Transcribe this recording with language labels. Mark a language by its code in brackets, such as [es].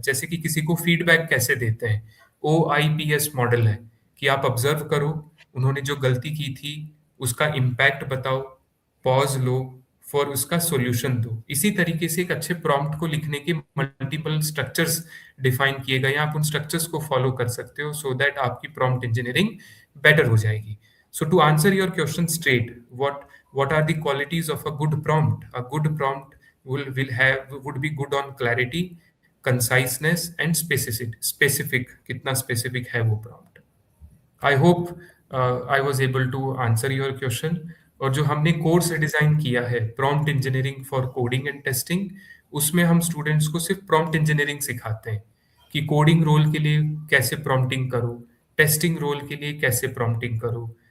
[hi] जैसे कि किसी को फीडबैक कैसे देते हैं, OIPS मॉडल है कि आप ऑब्जर्व करो, उन्होंने जो गलती की थी उसका इम्पैक्ट बताओ, पॉज लो, फॉर उसका सॉल्यूशन दो. इसी तरीके से एक अच्छे प्रॉम्प्ट को लिखने के मल्टीपल स्ट्रक्चर्स डिफाइन किए गए हैं. आप उन स्ट्रक्चर्स को फॉलो कर सकते हो सो दैट आपकी प्रॉम्प्ट इंजीनियरिंग बेटर हो जाएगी. [en] So to answer your question straight, what are the qualities of a good prompt? A good prompt would be good on clarity, conciseness and specific. [hi] कितना specific है वो prompt. [en] I hope I was able to answer your question. [hi] और जो हमने course design किया है prompt engineering for coding and testing, उसमें हम स्टूडेंट्स को सिर्फ प्रॉम्प्ट इंजीनियरिंग सिखाते हैं कि कोडिंग रोल के लिए कैसे प्रॉम्प्टिंग करो, टेस्टिंग रोल के लिए कैसे प्रॉम्प्टिंग करो.